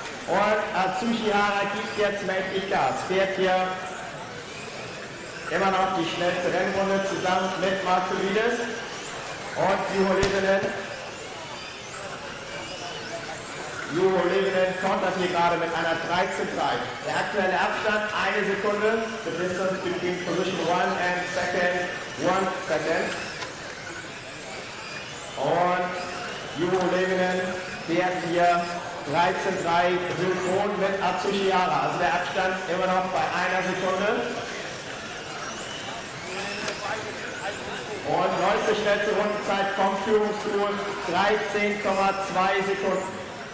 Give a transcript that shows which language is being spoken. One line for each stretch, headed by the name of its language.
German: Und Atsushi Hara gibt jetzt mächtig Gas. Fährt hier immer noch die schnellste Rennrunde zusammen mit Mark Pavidis und Juho Lehtinen. Juho Lehtinen kontert hier gerade mit einer 13:3. Der aktuelle Abstand 1 Sekunde.
English: The distance between position 1 and second, 1 second.
German: Und Juho Lehtinen fährt hier 13:3 synchron mit Atsushi Hara. Also der Abstand immer noch bei 1 Sekunde. Und neueste schnellste Rundenzeit vom Führungsduo 13,2 Sekunden.